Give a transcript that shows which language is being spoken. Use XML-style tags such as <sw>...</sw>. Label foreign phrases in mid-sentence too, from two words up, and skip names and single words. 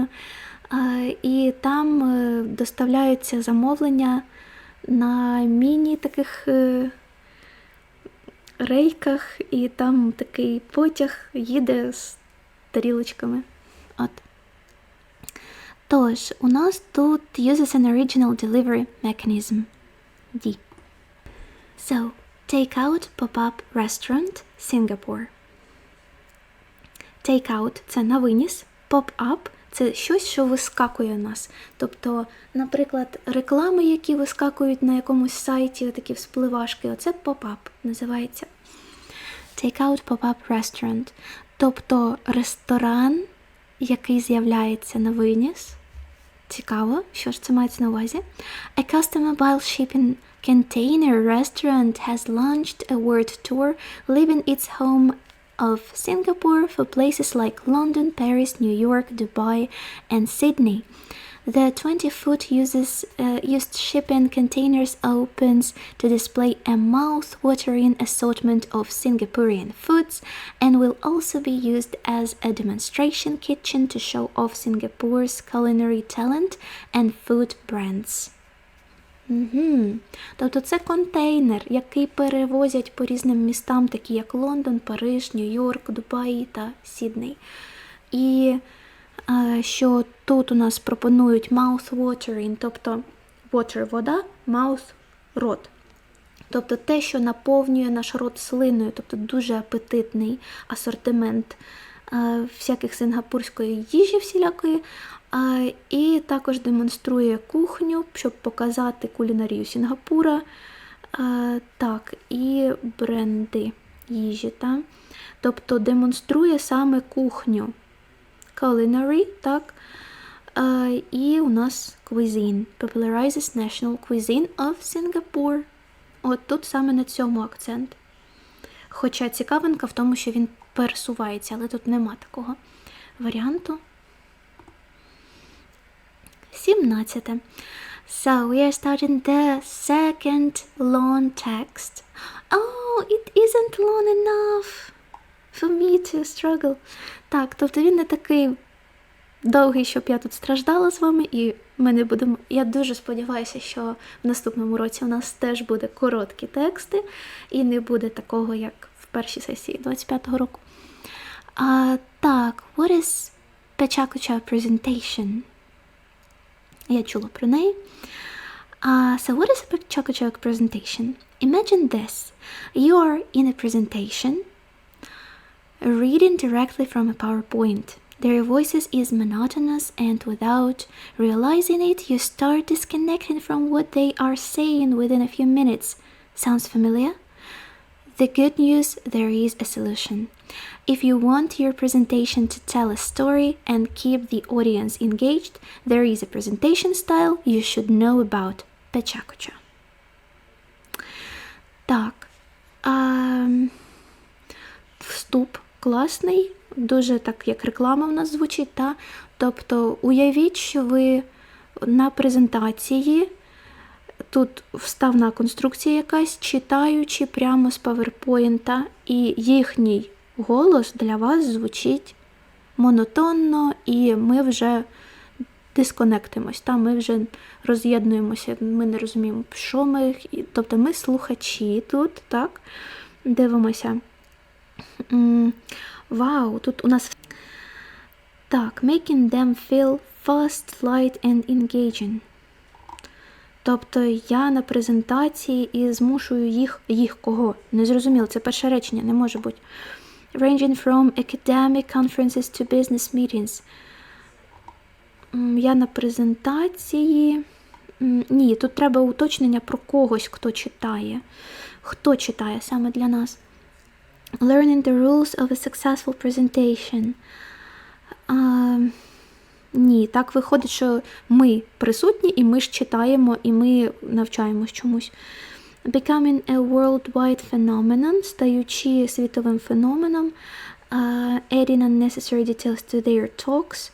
<uk>І там доставляються замовлення на міні-таких рейках, і там такий потяг їде з тарілочками. От. Тож, у нас тут</uk> <en>uses an original delivery mechanism.</en> <uk>D.</uk> <en>So, take-out pop-up restaurant, Singapore. Take-out –</en> <uk>це на виніс, pop-up – це щось, що вискакує у нас. Тобто, наприклад, реклами, які вискакують на якомусь сайті, такі вспливашки, оце pop-up називається.</uk> <en>Take-out pop-up restaurant.</en> <uk>Тобто, ресторан, який з'являється на виніс. Цікаво, що ж це мається на увазі.</uk> <en>A custom mobile shipping container restaurant has launched a world tour, leaving its home of Singapore for places like London, Paris, New York, Dubai, and Sydney. The 20-foot used shipping containers opens to display a mouth-watering assortment of Singaporean foods and will also be used as a demonstration kitchen to show off Singapore's culinary talent and food brands.</en> <uk>Тобто це контейнер, який перевозять по різним містам, такі як Лондон, Париж, Нью-Йорк, Дубай та Сідней. І що тут у нас пропонують mouth-watering, тобто water – вода, mouth – рот. Тобто те, що наповнює наш рот слиною, тобто дуже апетитний асортимент всяких сингапурської їжі всілякої, і також демонструє кухню, щоб показати кулінарію Сінгапура, так, і бренди їжі, так. Тобто демонструє саме кухню. Culinary, так, і у нас cuisine. Popularizes national cuisine of Singapore. От тут саме на цьому акцент. Хоча цікавинка в тому, що він пересувається, але тут нема такого варіанту. 17.</uk> <en>So, we are starting the second long text. Oh, it isn't long enough for me to struggle.</en> <uk>Так, тобто він не такий довгий, щоб я тут страждала з вами, і ми не будемо... Я дуже сподіваюся, що в наступному році у нас теж буде короткі тексти, і не буде такого, як в першій сесії 25-го року. Так,</uk> <en>what is Pechakucha presentation?</en> <uk>Я чула про неї.</uk> <en>So what is a Pechakucha presentation? Imagine this. You are in a presentation, reading directly from a PowerPoint. Their voices is monotonous, and without realizing it, you start disconnecting from what they are saying within a few minutes. Sounds familiar? The good news, there is a solution. If you want your presentation to tell a story and keep the audience engaged, there is a presentation style you should know about. Pechakucha.</en> <uk>Так. Вступ класний, дуже так, як реклама в нас звучить, та? Тобто уявіть, що ви на презентації, тут вставна конструкція якась, читаючи прямо з PowerPoint, і їхній голос для вас звучить монотонно, і ми вже дисконектимось, ми вже роз'єднуємося, ми не розуміємо, що ми, тобто ми слухачі тут, так, дивимося. Вау, тут у нас так,</uk> <en>making them feel fast, light and engaging.</en> <uk>Тобто я на презентації і змушую їх кого? Не зрозуміло, це перше речення, не може бути.</uk> <en>Ranging from academic conferences to business meetings.</en> <uk>Я на презентації... Ні, тут треба уточнення про когось, хто читає. Хто читає саме для нас?</uk> <en>Learning the rules of a successful presentation.</en> <uk>Ні, так виходить, що ми присутні, і ми ж читаємо, і ми навчаємось чомусь.</uk> <en>Becoming a worldwide phenomenon,</en> <uk>стаючи світовим феноменом.</uk> <en>Adding unnecessary details to their talks.</en>